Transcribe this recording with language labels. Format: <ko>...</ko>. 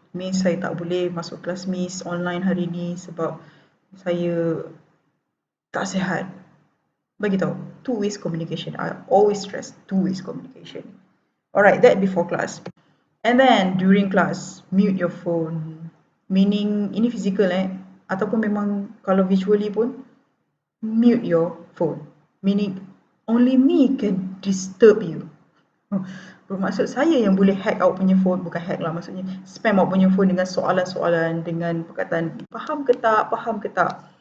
<ms>Miss, saya tak boleh masuk kelas Miss online hari ni sebab saya tak sihat. Bagi tahu.</ms> <en>two-way communication. I always stress two-way communication. Alright, that before class. And then during class, mute your phone. Meaning,</en> <ms>ini physical ataupun memang kalau visually pun,</ms> <en>mute your phone. Meaning, only me can disturb you.</en> <ms>Bermaksud saya yang boleh hack awak punya phone, bukan hack lah, maksudnya spam awak punya phone dengan soalan-soalan, dengan perkataan faham ke tak.</ms>